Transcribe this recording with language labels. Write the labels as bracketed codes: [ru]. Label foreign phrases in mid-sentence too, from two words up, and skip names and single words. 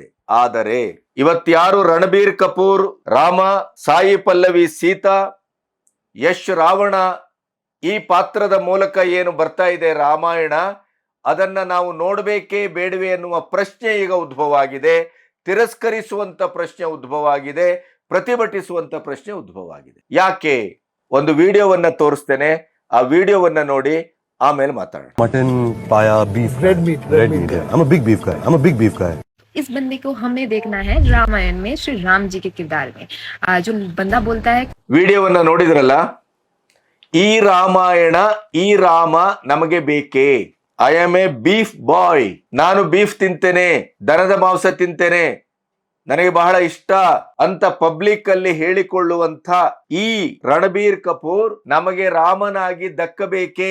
[kn] ಆದರೆ ಇವತ್ಯಾರು ರಣಬೀರ್ ಕಪೂರ್ ರಾಮ, ಸಾಯಿ ಪಲ್ಲವಿ ಸೀತಾ, ಯಶ್ ರಾವಣ ಈ ಪಾತ್ರದ ಮೂಲಕ ಏನು ಬರ್ತಾ ಇದೆ ರಾಮಾಯಣ, ಅದನ್ನ ನಾವು ನೋಡಬೇಕೇ ಬೇಡವೇ ಅನ್ನುವ ಪ್ರಶ್ನೆ ಈಗ ಉದ್ಭವ ಆಗಿದೆ. ತಿರಸ್ಕರಿಸುವಂತ ಪ್ರಶ್ನೆ ಉದ್ಭವ ಆಗಿದೆ, ಪ್ರತಿಭಟಿಸುವಂತ ಪ್ರಶ್ನೆ ಉದ್ಭವ ಆಗಿದೆ. ಯಾಕೆ? ಒಂದು ವಿಡಿಯೋವನ್ನ ತೋರಿಸ್ತೇನೆ, ಆ ವಿಡಿಯೋವನ್ನ ನೋಡಿ ಆಮೇಲೆ ಮಾತಾಡೋಣ. [en] mutton paya beef red meat I'm a big beef guy. [hi] इस बंदे को हमें देखना है रामायण में श्री राम जी के किरदार में। जो बंदा बोलता है, [kn] ವಿಡಿಯೋವನ್ನ ನೋಡಿದ್ರಲ್ಲ, ಈ ರಾಮಾಯಣ, ಈ ರಾಮ ನಮಗೆ ಬೇಕೇ. [en] I am a beef boy. [kn] ನಾನು ಬೀಫ್ ತಿಂತೇನೆ, ದನದ ಮಾಂಸ ತಿಂತೇನೆ, ನನಗೆ ಬಹಳ ಇಷ್ಟ ಅಂತ ಪಬ್ಲಿಕ್ ಅಲ್ಲಿ ಹೇಳಿಕೊಳ್ಳುವಂತ ಈ ರಣಬೀರ್ ಕಪೂರ್ ನಮಗೆ ರಾಮನಾಗಿ ದಕ್ಕಬೇಕೇ.